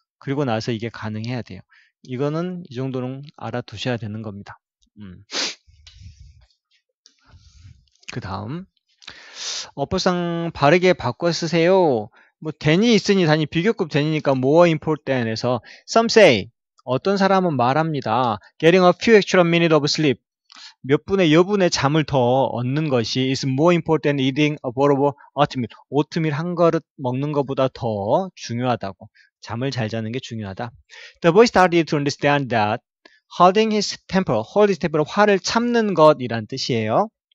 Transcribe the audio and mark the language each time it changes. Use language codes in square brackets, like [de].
[ko] 그리고 나서 이게 가능해야 돼요. 이거는 이 정도는 알아두셔야 되는 겁니다. 그 다음 어법상 바르게 바꿔 쓰세요. 뭐 than이 있으니 단위 비교급 than이니까 more important 에서 some say 어떤 사람은 말합니다. [en] getting a few extra minutes of sleep 몇 분의 여분의 잠을 더 얻는 것이 is more important than eating a bowl of oatmeal. [ko] 오트밀 한 그릇 먹는 것보다 더 중요하다고. 잠을 잘 자는 게 중요하다. [en] The boy started to understand that holding his temper, hold his temper, 화를 참는 것이란 뜻이에요.